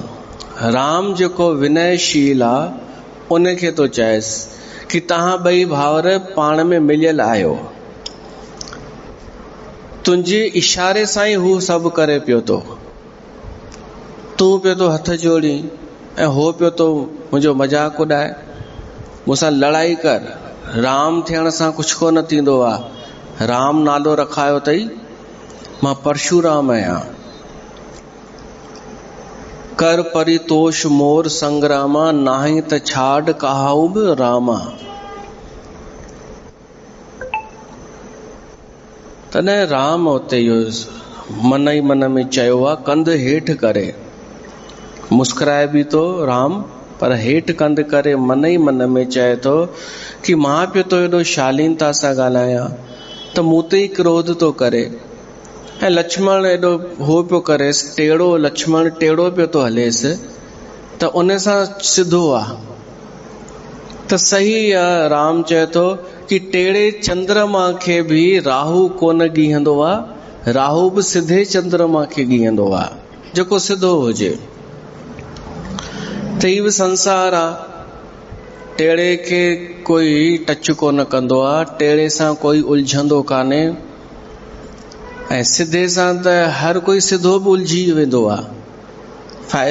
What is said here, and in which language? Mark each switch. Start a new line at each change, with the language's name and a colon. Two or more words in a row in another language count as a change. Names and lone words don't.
Sindhi: राम जेको विनयशील आहे उनखे तो चएसि कि तव्हां ॿई भाउर पाण में मिलियल आहियो, तुंहिंजे इशारे सां ई हू सभु करे पियो तो। तूं पियो तो हथ जोड़ी ऐं हो पियो तो मुंहिंजो मज़ाक उॾाए, मूंसां लड़ाई कर। राम थियण सां कुझु कोन थींदो आहे। राम नालो रखायो अथई, मां परशुराम आहियां।
Awadhi: कर परितोष मोर संग्रामा, नाहीं त छाड़ कहाऊ बि रामा।
Sindhi: तॾहिं राम उते इहो मन ई मन में चयो आहे, कंध हेठि करे। मुस्कुराए बि थो राम, पर हेठि कंध करे मन ई मन में चए थो कि मां पियो तो एॾो शालीनता सां ॻाल्हायां त मूं ते ई क्रोध थो करे। ऐं लक्ष्मण एॾो हो पियो करेसि टेढ़ो, लक्ष्मण टेढ़ो पियो थो हलेसि, त उन सां सिधो आहे त सही आहे। राम चए थो कि टेढ़े चंद्रमा खे बि राहु कोन ॻीहंदो आहे, राहु बि सिधे चंद्रमा खे ॻीहंदो आहे जेको सिधो हुजे। त ही बि संसार आहे, टेढ़े खे कोई टच कोन कंदो आहे, टेढ़े सां कोई उलझंदो कान्हे, ऐं सिधे सां त हर कोई सिधो बि उलझी वेंदो आहे।